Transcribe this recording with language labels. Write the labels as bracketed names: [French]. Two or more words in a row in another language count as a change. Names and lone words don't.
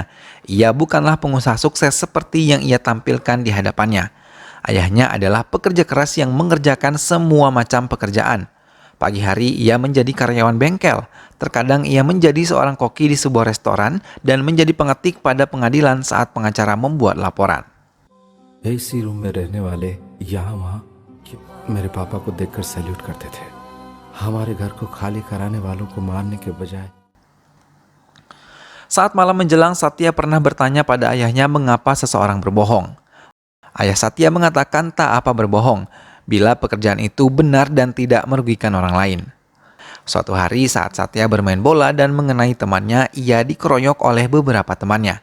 [Indonesian] Ia bukanlah pengusaha sukses seperti yang ia tampilkan di hadapannya. Ayahnya adalah pekerja keras yang mengerjakan semua macam pekerjaan. Pagi hari ia menjadi karyawan bengkel. Terkadang ia menjadi seorang koki di sebuah restoran dan menjadi pengetik pada pengadilan saat pengacara membuat laporan. [Hindi] इसी रूम में रहने वाले यहाँ वहाँ मेरे पापा को देखकर सैल्यूट करते थे. हमारे घर को खाली कराने वालों को मारने के बजाय. [Indonesian] Saat malam menjelang, Satya pernah bertanya pada ayahnya mengapa seseorang berbohong. Ayah Satya mengatakan tak apa berbohong, bila pekerjaan itu benar dan tidak merugikan orang lain. Suatu hari saat Satya bermain bola dan mengenai temannya, ia dikeroyok oleh beberapa temannya.